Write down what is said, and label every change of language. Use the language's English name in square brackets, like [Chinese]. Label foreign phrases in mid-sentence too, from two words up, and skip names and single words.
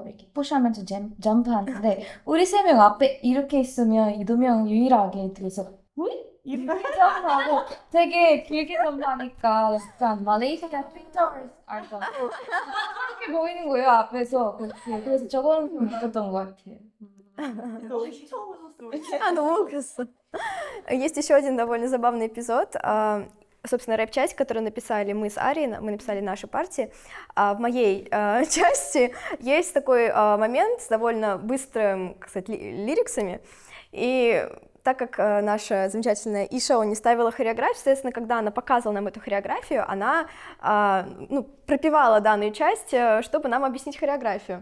[Korean] 이렇게 푸시하면서 점프하는데 우리 세 명 앞에 이렇게 있으면 이 두 명 유일하게 뒤에서 이렇게 점프하고 되게 길게 점프하니까 약간 말레이시아 트윈터스 알죠? 그렇게 보이는 거예요 앞에서. 그래서 저거는 좀 웃겼던 것 같아요. Ному 웃겼어. [Russian] Есть еще один довольно забавный эпизод. Собственно, рэп-часть, которую написали мы с Арией, мы написали наши партии. В моей части есть такой момент с довольно быстрым, кстати, лириксами. И так как наша замечательная Иша не ставила хореографию, соответственно, когда она показывала нам эту хореографию, она пропевала данную часть, чтобы нам объяснить хореографию.